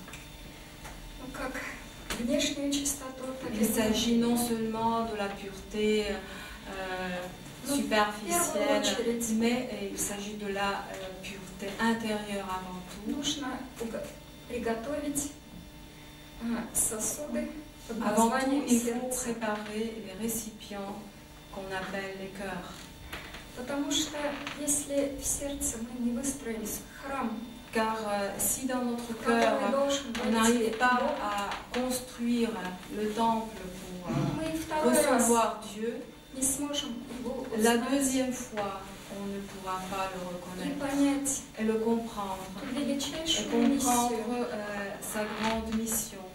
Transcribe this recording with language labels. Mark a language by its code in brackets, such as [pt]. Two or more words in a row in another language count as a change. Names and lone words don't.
[fr] Il s'agit non seulement de la pureté superficielle, mais il s'agit de la pureté intérieure avant tout. Avant tout, il faut préparer les récipients qu'on appelle les cœurs. [ru] Потому что если в сердце мы не выстроили храм, [fr] car si dans notre cœur on n'arrive pas à construire le temple pour recevoir Dieu, la deuxième fois on ne pourra pas le reconnaître et le comprendre, sa grande mission.